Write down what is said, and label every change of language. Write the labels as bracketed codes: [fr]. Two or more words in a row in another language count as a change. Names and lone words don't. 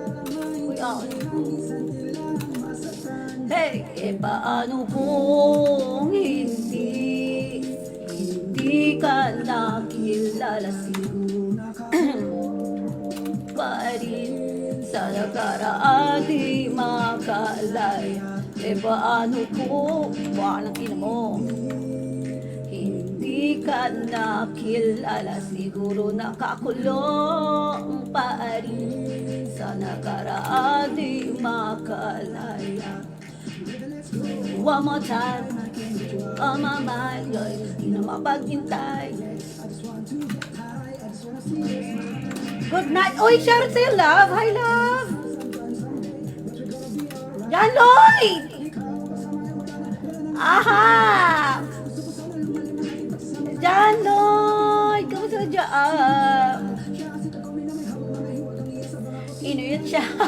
[tl] Hey, paano kung hindi ka nakilala, siguro pa rin sa nakaraan, di makalaya. Paano kung walang ina mo, hindi ka nakilala, siguro nakakulong pa rin sa nakaraan, di makalaya. [en] One more time, on my mind, [tl] di na mapaghintay. [en] Good night. [tl] Uy, [en] shout out [tl] sa'yo, love. [en] Hi, love. [tl] Yan, Lloyd. Aha. Yan, Lloyd. Kamusta ka dyan? Inuit siya.